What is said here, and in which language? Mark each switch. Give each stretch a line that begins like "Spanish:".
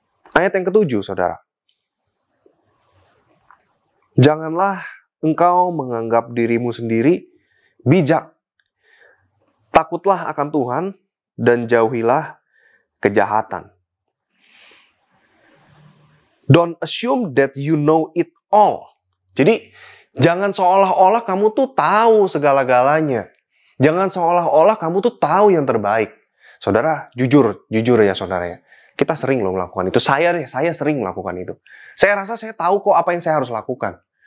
Indonesian: Ayat yang ke-7, saudara. Janganlah engkau menganggap dirimu sendiri bijak. Takutlah akan Tuhan dan jauhilah kejahatan.
English: Don't assume that you know it all.
Indonesian: Jadi, jangan seolah-olah kamu tuh tahu segala-galanya. Jangan seolah-olah kamu tuh tahu yang terbaik. Saudara, jujur ya saudara ya. Kita sering loh melakukan itu. Saya sering melakukan itu. Saya rasa saya tahu kok apa yang saya harus lakukan.